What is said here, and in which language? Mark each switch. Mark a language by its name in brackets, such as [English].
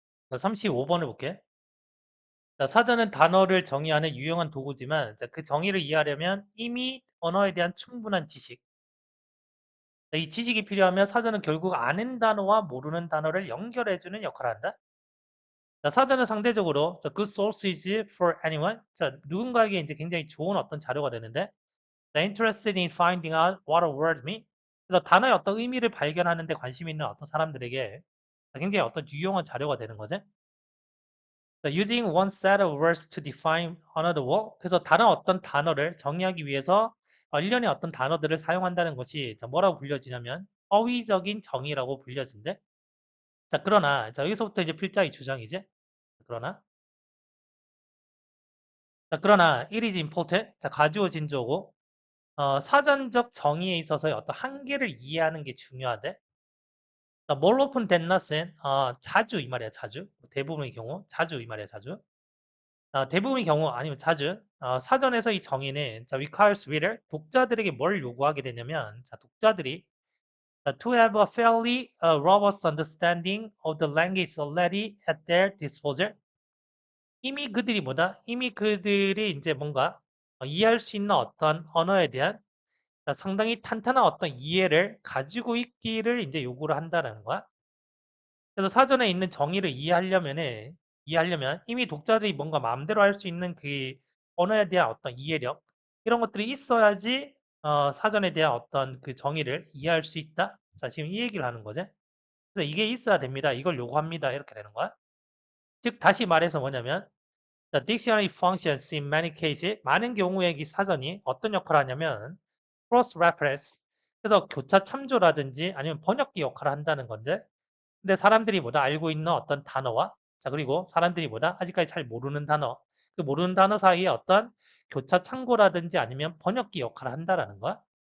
[Korean] 자, 35번을 볼게. 자, 사전은 단어를 정의하는 유용한 도구지만 자, 그 정의를 이해하려면 이미 언어에 대한 충분한 지식, 자, 이 지식이 필요하면 사전은 결국 아는 단어와 모르는 단어를 연결해주는 역할을 한다. 자, 사전은 상대적으로 자, [English] good source is for anyone. [Korean] 자, 누군가에게 이제 굉장히 좋은 어떤 자료가 되는데 [English] the interested in finding out what a word means. [Korean] 그래서 단어의 어떤 의미를 발견하는 데 관심 있는 어떤 사람들에게 굉장히 어떤 유용한 자료가 되는 거지. 자, [English] using one set of words to define another word. [Korean] 그래서 다른 어떤 단어를 정의하기 위해서 일련의 어떤 단어들을 사용한다는 것이 자, 뭐라고 불려지냐면 어휘적인 정의라고 불려진대. 자, 그러나 자, 여기서부터 이제 필자의 주장이지. 그러나 그러나 [English] it is important. [Korean] 자, 가주어 진조고 사전적 정의에 있어서의 어떤 한계를 이해하는 게 중요하대. 자, [English] more often than not [Korean] 은 자주 이 말이야, 자주. 대부분의 경우 자주 이 말이야, 자주. 대부분의 경우 아니면 자주 사전에서 이 정의는 자, [English] requires reader [Korean] 독자들에게 뭘 요구하게 되냐면 자, 독자들이 [English] to have a fairly robust understanding of the language already at their disposal. [Korean] 이미 그들이 뭐다? 이미 그들이 이제 뭔가 이해할 수 있는 어떤 언어에 대한 상당히 탄탄한 어떤 이해를 가지고 있기를 이제 요구를 한다는 거야. 그래서 사전에 있는 정의를 이해하려면 이미 독자들이 뭔가 마음대로 할 수 있는 그 언어에 대한 어떤 이해력 이런 것들이 있어야지 사전에 대한 어떤 그 정의를 이해할 수 있다. 자, 지금 이 얘기를 하는 거지. 그래서 이게 있어야 됩니다. 이걸 요구합니다. 이렇게 되는 거야. 즉 다시 말해서 뭐냐면 [English] The dictionary functions in many cases. [Korean] 많은 경우에 이 사전이 어떤 역할을 하냐면 cross reference. 그래서 교차 참조라든지 아니면 번역기 역할을 한다는 건데 근데 사람들이 뭐다 알고 있는 어떤 단어와 자 그리고 사람들이 뭐다 아직까지 잘 모르는 단어 그 모르는 단어 사이에 어떤 교차 참고라든지 아니면 번역기 역할을 한다라는 거야.